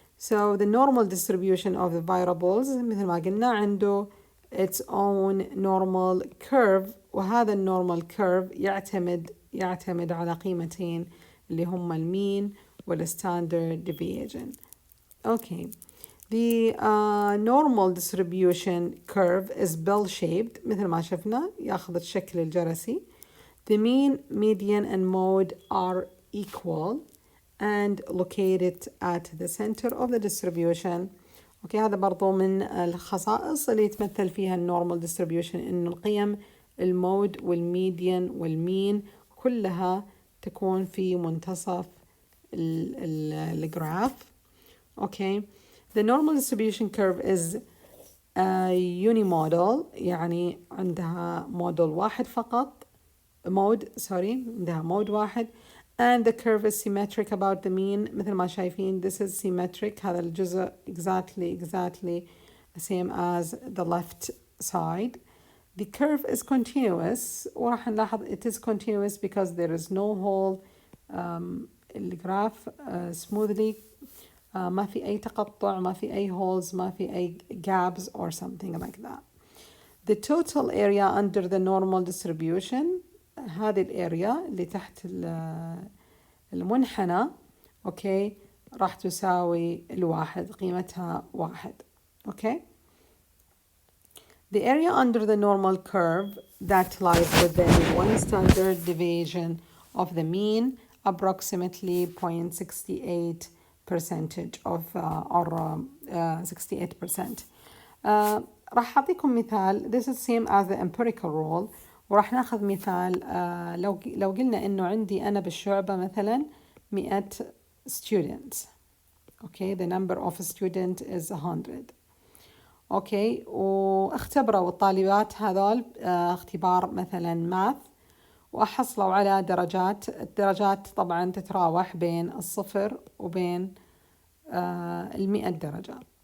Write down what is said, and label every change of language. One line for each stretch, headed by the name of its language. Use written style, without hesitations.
English: So the normal distribution of the variables
Arabic: مثل ما قلنا عنده
English: its own normal curve, وهذا الnormal curve
Arabic: يعتمد على قيمتين اللي هم المين
English: والstandard deviation. Okay. The normal distribution curve is bell-shaped
Arabic: مثل ما شفنا ياخذ الشكل الجرسي.
English: The mean, median and mode are equal and located at the center of the distribution.
Arabic: اوكي هذا برضو من الخصائص اللي يتمثل فيها النورمال ديستريبيوشن, انه القيم المود والميديان والمين كلها تكون في منتصف الجراف. اوكي.
English: The normal distribution curve is unimodal,
Arabic: يعني عندها موديل واحد فقط, عندها مود واحد,
English: and the curve is symmetric about the mean.
Arabic: مثل ما شايفين
English: this is symmetric,
Arabic: هذا الجزء
English: exactly the same as the left side. The curve is continuous,
Arabic: وراح نلاحظ
English: it is continuous because there is no hole.
Arabic: الجراف smoothly, ما في أي تقطع, ما في أي holes, ما في أي
English: gaps or something like that. The total area under the normal distribution,
Arabic: هذه الاريا اللي تحت المنحنى, اوكي, راح تساوي الواحد, قيمتها واحد. اوكي.
English: The area under the normal curve that lies within one standard deviation of the mean, approximately 0.68% of or 68%.
Arabic: راح أعطيكم مثال.
English: This is same as the empirical rule.
Arabic: وراح ناخذ مثال. لو قلنا إنه عندي أنا بالشعبة مثلا 100 students.
English: Okay, the number of students is 100.
Arabic: اوكي, واختبروا الطالبات هذول اختبار مثلا ماث, وحصلوا على درجات. الدرجات طبعا تتراوح بين 0 وبين 100 درجة.